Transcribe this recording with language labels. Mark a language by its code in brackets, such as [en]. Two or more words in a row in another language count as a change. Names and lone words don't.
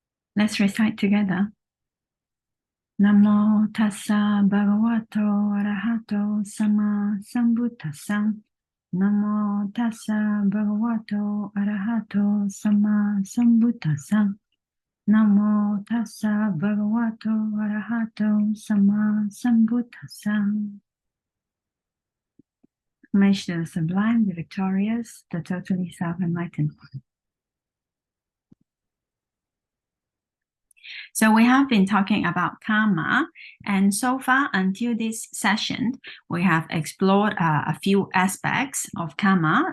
[en] Let's recite together. [pi] Namo tassa bhagavato arahato sama sambuddhassa. Namo tassa bhagavato arahato sama sambuddhassa. Namo tassa bhagavato arahato sama sambuddhassa. [en] Homage to the sublime, the victorious, the totally self-enlightened one. So we have been talking about karma, and so far until this session, we have explored a few aspects of karma.